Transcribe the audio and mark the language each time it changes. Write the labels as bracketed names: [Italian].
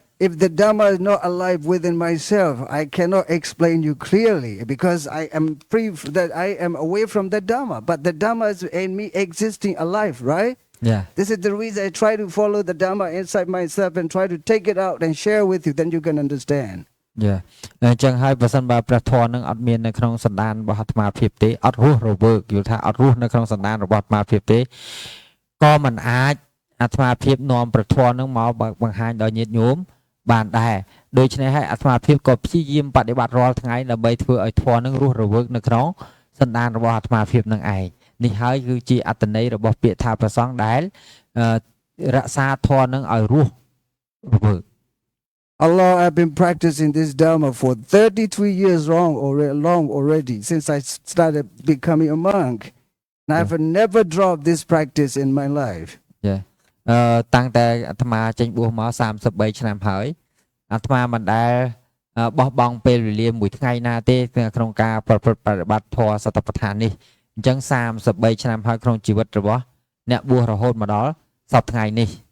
[English] If the Dhamma is not alive within myself, I cannot explain you clearly because I am free that I am away from the Dhamma. But the Dhamma is in me existing alive, right? Yeah. This is the reason I try to follow the Dhamma inside myself and try to take it out and share with you. Then you can understand. Yeah. [Khmer] អញ្ចឹងហើយបើសិនបើព្រះធម៌នឹងអត់មាននៅក្នុងសន្តានរបស់អាត្មាភាពទេអត់រស់រវើកយល់ថាអត់រស់នៅក្នុងសន្តានរបស់អាត្មាភាពទេក៏មិនអាចអាត្មាភាពនាំព្រះធម៌នឹងមកបង្ហាញដល់ញាតិញោមបានដែរដូច្នេះហើយអាត្មាភាពក៏ព្យាយាមបដិបត្តិរាល់ថ្ងៃដើម្បីធ្វើឲ្យធម៌នឹងរស់រវើកនៅក្នុងសន្តានរបស់អាត្មាភាពនឹងឯងនេះហើយគឺជាអត្តន័យរបស់ពាក្យថាប្រសងដែលរក្សាធម៌នឹងឲ្យរស់រវើក [English] Allah, I've been practicing this Dharma for 33 years long already since I started becoming a monk. And I've never dropped this practice in my life. [Khmer] តាំងតែអាត្មាចេញបួសមក33ឆ្នាំហើយអាត្មាមិនដែលបោះបង់ពេលវេលាមួយថ្ងៃណាទេក្នុងការប្រព្រឹត្តបប្រតិបត្តិធម៌សតបដ្ឋាននេះអញ្ចឹង33ឆ្នាំហើយក្នុងជីវិតរបស់អ្នកបួសរហូតមកដល់សប្តាហ៍ថ្ងៃនេះ